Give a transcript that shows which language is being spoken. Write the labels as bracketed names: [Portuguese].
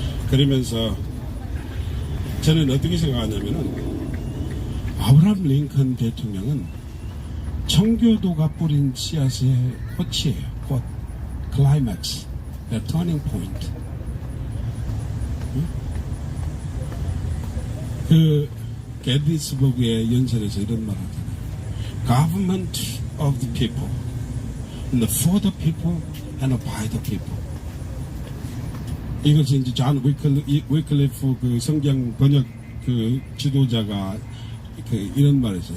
[Korean] 그러면서 저는 어떻게 생각하냐면은 아브라함 링컨 대통령은 청교도가 뿌린 씨앗의 꽃이에요. 꽃. 클라이맥스. 터닝 포인트. 그 게티스버그의 연설에서 이런 말 하잖아요. [English] Government of the people. And for the people and by the people. [Korean] 이것이 이제 존 위클리프 그 성경 번역 그 지도자가 그 이런 말을 했어요.